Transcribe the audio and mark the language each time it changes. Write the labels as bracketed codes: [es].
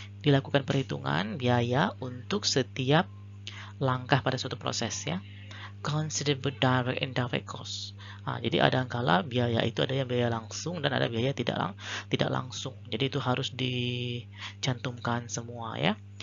[id] Dilakukan perhitungan biaya untuk setiap langkah pada suatu proses ya. [en] Consider both direct and indirect cost. [id] Jadi ada kala biaya itu ada yang biaya langsung dan ada biaya tidak langsung. Jadi itu harus dicantumkan semua ya.